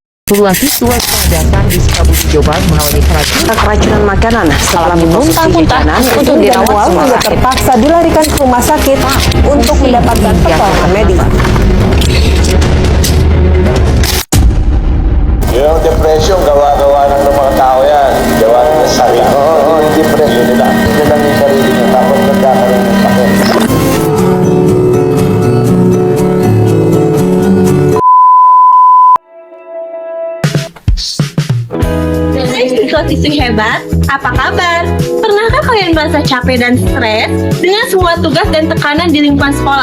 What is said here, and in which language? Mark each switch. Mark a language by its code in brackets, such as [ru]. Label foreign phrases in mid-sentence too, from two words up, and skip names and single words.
[id] Puluhan siswa sekolah dasar di Sukabumi, Jawa Barat mengalami keracunan makanan setelah memuntah-muntah untuk dirawat hingga terpaksa dilarikan ke rumah sakit untuk mendapatkan pertolongan medis. [tl] Yung depression, gawa-gawa ng mga tao yan. Gawa ng sarili. Oo, depression nila. Nila yung sarili niya. Tapos nagkakaroon ng sakit. [id] Siswa-siswi hebat, apa kabar? Pernahkah kalian merasa capek dan stres dengan semua tugas dan tekanan di lingkungan sekolah?